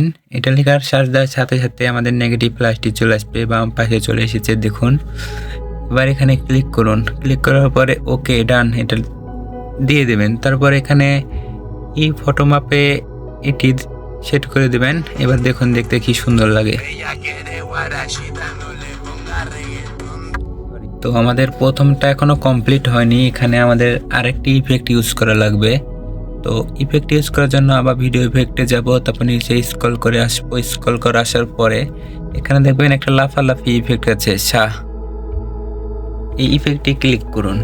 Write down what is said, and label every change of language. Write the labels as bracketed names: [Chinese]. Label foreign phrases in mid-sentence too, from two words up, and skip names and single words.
[Bangla] এটা লিখে আর সার্চ দেওয়ার সাথে সাথে আমাদের [English] negative flash [Bangla] চলে আসবে, বাম পাশে চলে এসেছে দেখুন। এবার এখানে ক্লিক করুন। ক্লিক করার পরে [English] okay done [Bangla] এটা দিয়ে দেবেন। তারপর এখানে এই ফটো মাপে এটি সেট করে দেবেন। এবার দেখুন দেখতে কি সুন্দর লাগে। [Spanish] Ella quiere guarachita, no le ponga reggaetón. [Bangla] তো আমাদের প্রথমটা এখনো কমপ্লিট হয়নি, এখানে আমাদের আরেকটি [English] effect use [Bangla] করা লাগবে। তো [English] effect use [Bangla] করার জন্য আবার [English] video effect [Bangla] যাব, তারপর নিচে স্ক্রল করে আসবো। স্ক্রল করে আসার পরে এখানে দেখবেন একটা লাফালাফি ইফেক্ট আছে, এই ইফেক্টটি ক্লিক করুন।